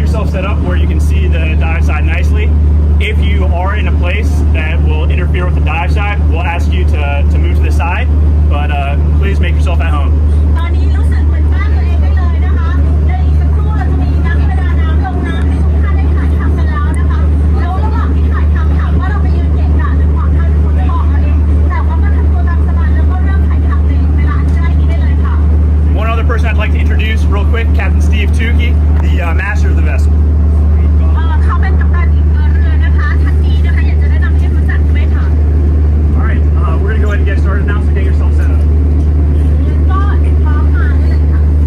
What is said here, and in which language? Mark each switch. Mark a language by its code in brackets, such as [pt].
[en] set up where you can see the dive side nicely. If you are in a place that will interfere with the dive side, we'll ask you to move to the side, but please make yourself at home. [th] ตอนนี้รู้สึกเหมือนบ้านตัวเองได้เลยนะคะในอีกสักครู่เราจะมีนักประดาน้ำลงน้ำให้ทุกท่านได้ถ่ายทำกันแล้วนะคะแล้วระหว่างที่ถ่ายทำถามว่าเราไปยืนเกะกะหรือขวางทางที่คุณจะบอกเราเองแต่ว่าก็ทำตัวตามสบายแล้วก็เริ่มถ่ายทำในเวลาใกล้นี้ได้เลยค่ะ [en] One other person I'd like to introduce real quick, Captain Steve Tukey, the master of the vessel. [th] เขาเป็นกัปตันอีกเรือนะคะท่านนี้นะคะอยากจะแนะนำให้รู้จักด้วยค่ะ [en] All right, we're gonna go ahead and get started now, so get yourself set up. [th] ก็พร้อมมาได้เลยค่ะ